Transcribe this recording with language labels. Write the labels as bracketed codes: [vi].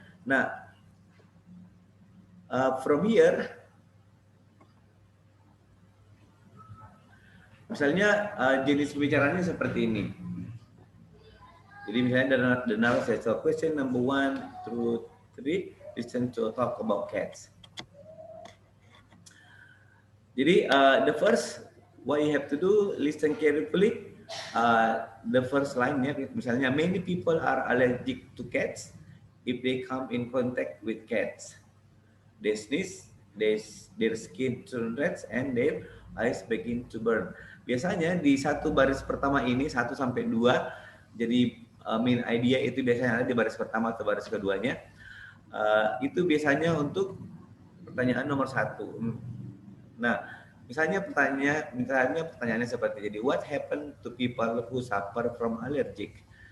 [id] Nah, [en] from here, [id] misalnya jenis pembicaraannya seperti ini. Jadi misalnya [en] the narrow set of question number 1 through 3, listen to talk about cats. [id] Jadi [en] the first what you have to do, listen carefully. The first line [id] ya, misalnya [en] many people are allergic to cats if they come in contact with cats. They sneeze, their skin turn red and their eyes begin to burn. [id] Biasanya di satu baris pertama ini 1 sampai 2, jadi main idea itu biasanya ada di baris pertama atau baris keduanya. Itu biasanya untuk pertanyaan nomor 1. Nah, misalnya pertanyaannya seperti jadi [en] what happened to people who suffer from allergic?